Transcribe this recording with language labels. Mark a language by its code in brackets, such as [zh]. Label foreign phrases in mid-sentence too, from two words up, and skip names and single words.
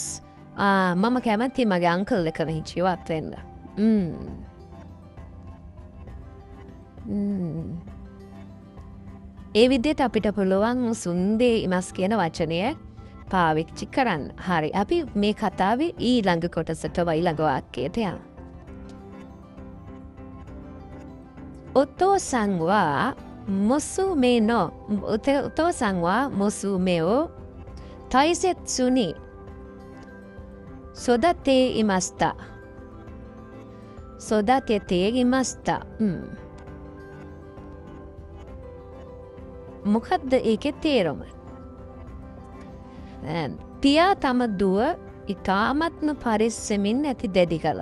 [si] මම කැමති මගේ අංකල් එක මෙහි ජීවත් වෙන්න. ඒ විදිහට අපිට පුළුවන් සුන්දේ ඉමස් කියන වචනය පාවිච්චි කරන්න. හරි. අපි මේ කතාවේ ඊළඟ කොටසට ඊළඟ වාක්‍යයට යමු. [ja] お父さんは娘を大切に育てていました。 [si] මොකක්ද ඒකේ තේරුම? පියා තම දුව ඉතාමත්ම පරිස්සමින් ඇති දැඩි කළා.